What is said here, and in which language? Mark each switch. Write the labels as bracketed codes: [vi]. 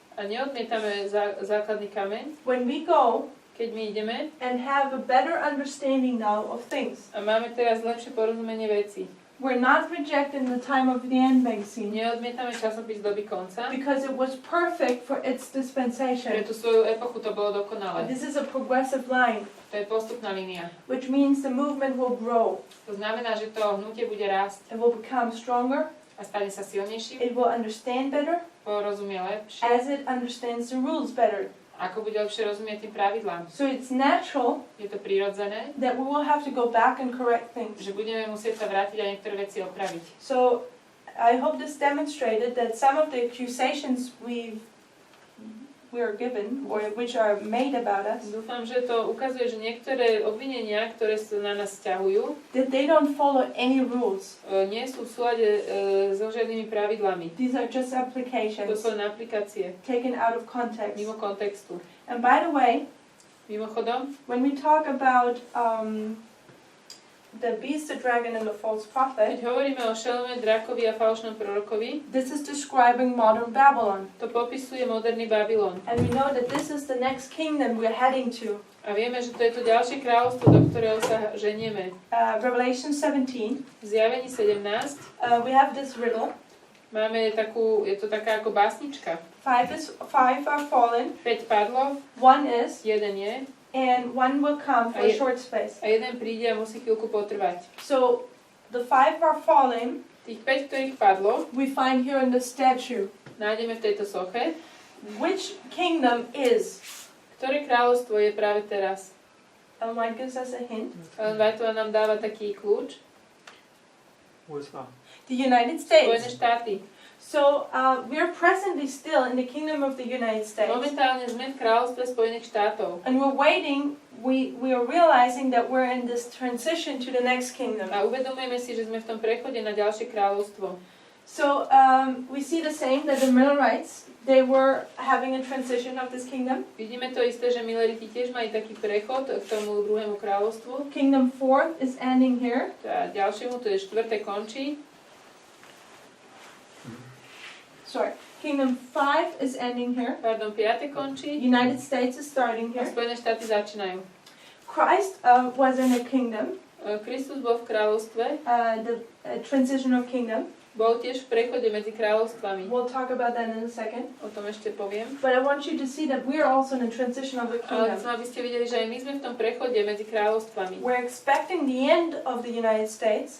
[sk] a neodmietame základný kameň. [en] When we go [sk] Keď my ideme [en] and have a better understanding now of things, [sk] a máme teraz lepšie porozumenie veci. [en] we're not rejecting the Time of the End magazine [sk] Neodmietame časopis doby konca, [en] because it was perfect for its [sk] pre [en] dispensation. [sk] tú svoju epochu to bolo dokonalé. [en] This is a progressive line, [sk] To je postupná línia. [en] which means the movement will grow. [sk] To znamená, že to hnutie bude rásť [en] It will become stronger. [sk] a stane sa silnejším, [en] It will understand better [sk] porozumie lepšie, [en] as it understands the rules better. [sk] ako bude lepšie rozumieť tým pravidlám. [en] So it's natural [sk] Je to prirodzené, [en] that we will have to go back and correct things. [sk] že budeme musieť sa vrátiť a niektoré veci opraviť. [en] So I hope this demonstrated that some of the accusations we are given, or which are made about us, [sk] Dúfam, že to ukazuje, že niektoré obvinenia, ktoré sa na nás sťahujú, [en] that they don't follow any rules. [sk] nie sú v súlade so žiadnymi pravidlami. [en] These are just [sk] To [en] applications [sk] sú len aplikácie, [en] taken out of context. [sk] mimo kontextu. [en] And by the way, [sk] Mimochodom, [en] when we talk about the beast, the dragon, and the false prophet, [sk] keď hovoríme o šelme, drakovi a falošnom prorokovi, [en] this is describing modern Babylon. [sk] to popisuje moderný Babylon. [en] And we know that this is the next kingdom we're heading to. [sk] A vieme, že to je to ďalšie kráľovstvo, do ktorého sa ženieme. [en] Revelation 17, [sk] V Zjavení 17 [en] we have this riddle. [sk] máme takú, je to taká ako básnička. [en] Five are fallen, [sk] 5 padlo, [en] one is, [sk] jeden je, [en] and one will come for a short space. [sk] a jeden príde a musí chvíľku potrvať. [en] So the five are fallen, [sk] Tých 5, ktorých padlo, [en] we find here in the statue. [sk] nájdeme v tejto soche. [en] Which kingdom is? [sk] Ktoré kráľovstvo je práve teraz? [en] Ellen White gives us a hint. [sk] Ellen Whiteová nám dáva taký kľúč. [en] USA. The United [sk] Spojené [en] States. [sk] štáty. [en] So we are presently still in the kingdom of the United States. [sk] Momentálne sme v kráľovstve Spojených štátov. [en] And we're waiting, we are realizing that we're in this transition to the next kingdom. [sk] A uvedomujeme si, že sme v tom prechode na ďalšie kráľovstvo. [en] So we see the same, that the Millerites, they were having a transition of this kingdom. [sk] Vidíme to isté, že Millerité tiež mali taký prechod k tomu druhému kráľovstvu. [en] Kingdom 4 is ending here. [sk] A ďalšiemu, to je 4. končí. [en] Sorry. Kingdom 5 is ending here. [sk] Pardon, 5. končí. [en] United States is starting [sk] A [en] here. [sk] Spojené štáty začínajú. [en] Christ was in a kingdom, [sk] Kristus bol v kráľovstve, [en] the transition of kingdom. [sk] bol tiež v prechode medzi kráľovstvami. [en] We'll talk about that in a second. [sk] O tom ešte poviem. [en] But I want you to see that we are also in a transition of the [sk] Ale [en] kingdom. [sk] chcem, aby ste videli, že aj my sme v tom prechode medzi kráľovstvami. [en] We're expecting the end of the United States,